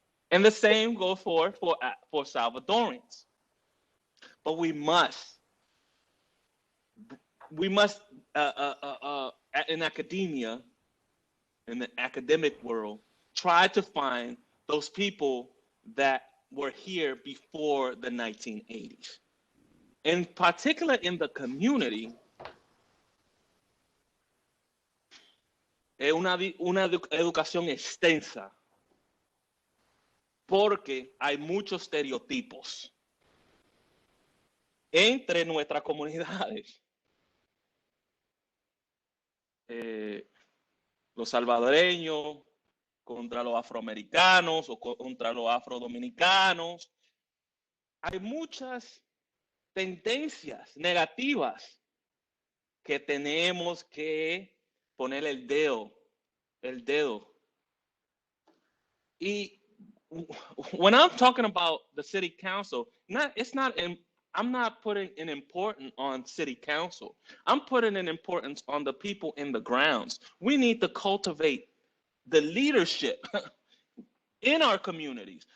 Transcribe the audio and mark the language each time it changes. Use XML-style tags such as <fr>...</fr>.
<en>And the same goes for Salvadorians. But we must in academia, in the academic world, try to find those people that were here before the 1980s. In particular, in the community,</en> <es>es una educación extensa, porque hay muchos estereotipos entre nuestras comunidades. Los salvadoreños contra los afroamericanos o contra los afrodominicanos. Hay muchas tendencias negativas que tenemos que poner el dedo. Y</es> <en>when I'm talking about the city council, I'm not putting an importance on city council. I'm putting an importance on the people in the grounds. We need to cultivate the leadership in our communities.</en>